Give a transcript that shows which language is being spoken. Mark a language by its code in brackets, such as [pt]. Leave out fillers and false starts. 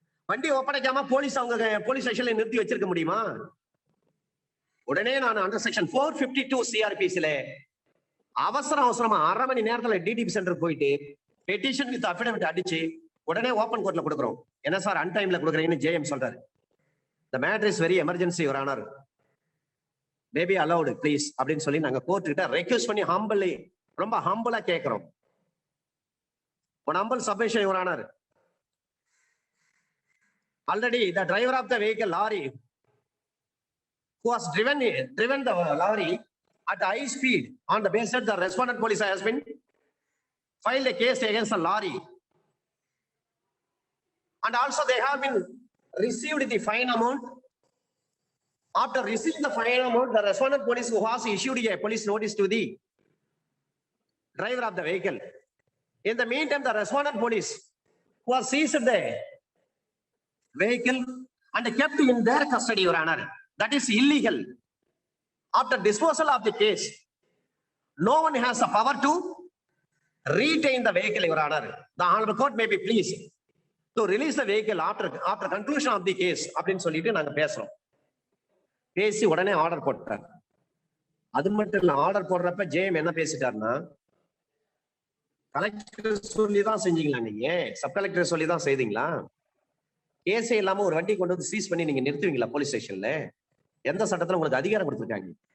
[ta] வண்டியை ஒப்படைக்காம போலீஸ் அவங்க போலீஸ் ஸ்டேஷன்ல நிறுத்தி வச்சிருக்க முடியுமா? உடனே நான் அண்டர் செக்ஷன் 452 சிஆர்பிஸ்ல அவசரமா 1/2 மணி நேரத்துல டிடிபி சென்டர் போயிட்டு பெட்டிஷன் வித் அஃபிடவிட் அடிச்சு உடனே ஓபன் கோர்ட்ல கொடுக்குறோம். என்ன சார் அன்டைம்ல கொடுக்குறீங்கன்னு ஜேஎம் சொல்றாரு. [en] The matter is very emergency, your honor. May be allowed, please [ta] அப்படின்னு சொல்லி நாங்க கோர்ட் கிட்ட ரெக்வெஸ்ட் பண்ணி ஹம்பிளி ரொம்ப ஹம்பிளா கேட்கிறோம். [en] One humble submission, your honor. Already the driver of the vehicle lorry who has driven the lorry at high speed, on the basis the respondent police has been filed a case against the lorry, and also they have been received the fine amount. After receiving the fine amount, the respondent police who has issued a police notice to the driver of the vehicle. In the meantime, the respondent police who has seized the vehicle and kept in their custody, your honor, that is illegal. After disposal of the case, no one has the power to retain the vehicle, your honor. The honorable court may be pleased to release the vehicle after conclusion of the case [ta] அப்படின்னு சொல்லிட்டு நாங்க பேசுறோம். பேசி உடனே order போட்டார். அது மட்டும் இல்ல, ஆர்டர் போடுறப்ப ஜேஎம் என்ன பேசிட்டாருன்னா, கலெக்டர் சொல்லிதான் செஞ்சீங்களா, நீங்க சப் கலெக்டர் சொல்லிதான் செய்தீங்களா? கேஸே இல்லாம ஒரு வண்டி கொண்டு வந்து சீஸ் பண்ணி நீங்க நிறுத்துவீங்களா போலீஸ் ஸ்டேஷன்ல? எந்த சட்டத்துல உங்களுக்கு அதிகாரம் கொடுத்துருக்காங்க?